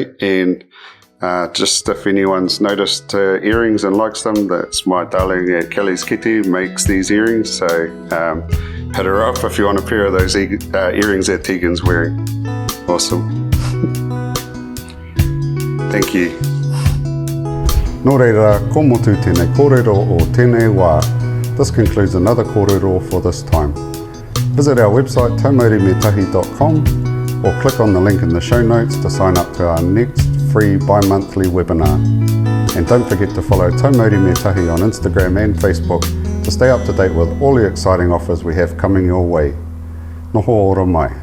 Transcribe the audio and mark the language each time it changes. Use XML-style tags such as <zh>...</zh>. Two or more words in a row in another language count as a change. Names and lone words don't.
<en>And just if anyone's noticed earrings and likes them, that's my darling Kelly's Kitty makes these earrings. So hit her up if you want a pair of those earrings that Tegan's wearing. Awesome. Thank you.</en> <mi>Nō reira, ko motu tēnei kōrero o tēnei wā.</mi> <en>This concludes another kōrero for this time. Visit our website taumaurimetahi.com or click on the link in the show notes to sign up to our next free bi-monthly webinar. And don't forget to follow Tau Mauri Me Tahi on Instagram and Facebook to stay up to date with all the exciting offers we have coming your way.</en> <mi>Noho ora mai.</mi>